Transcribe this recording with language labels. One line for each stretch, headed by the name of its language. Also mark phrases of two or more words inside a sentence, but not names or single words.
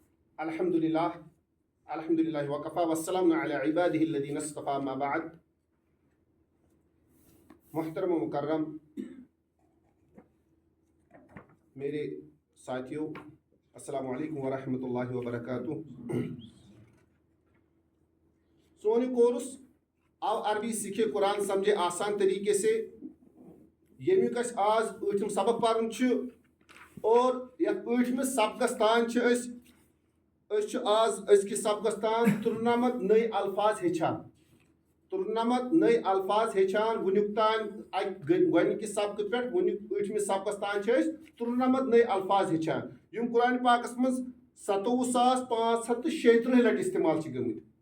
Arabic: الحمدللہ وقفا والسلام علی عبادہ الذین اصطفیٰ ما بعد.
Urdu: محترم و مکرم میرے ساتھیوں،
Arabic: السلام علیکم ورحمۃ اللہ وبرکاتہ.
Kashmiri: سون کورس آو
Urdu: عربی سیکھے قرآن سمجھے آسان طریقے سے.
Kashmiri: یمیک اس آز ٲٹھم سبق پرن اور یتھ ٲٹھمس سبقس تان آز أزکِس سبقس تان 93
Urdu: نئی الفاظ
Kashmiri: ہیچھان. 93
Urdu: نئی الفاظ
Kashmiri: ہیچھان ونیک تان گۄڈنِکِس سبقہٕ پٮ۪ٹھ ونیک ٲٹھمس سبقس تان 93
Urdu: نئی الفاظ
Kashmiri: ہیچھان یم قرآن پاکس مز 27,536 لٹہِ استعمال گٔمٕتۍ.